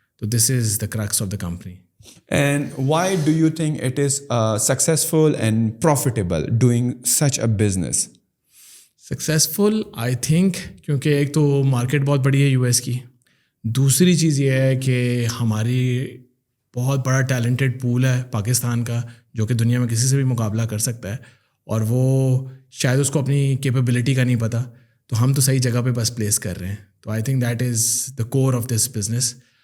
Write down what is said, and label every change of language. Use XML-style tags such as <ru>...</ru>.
<en>تو this is the crux of the company. And why do you think it is successful and profitable doing such a business? Successful I think</en> <ur>کیونکہ ایک تو market بہت بڑی ہے US کی, دوسری چیز یہ ہے کہ ہماری بہت بڑا ٹیلنٹڈ پول ہے پاکستان کا جو کہ دنیا میں کسی سے بھی مقابلہ کر سکتا ہے, اور وہ شاید اس کو اپنی کیپیبلٹی کا نہیں پتہ, تو ہم تو صحیح جگہ پہ بس پلیس کر رہے ہیں.</ur> <en>تو I think that is the core of this business.</en>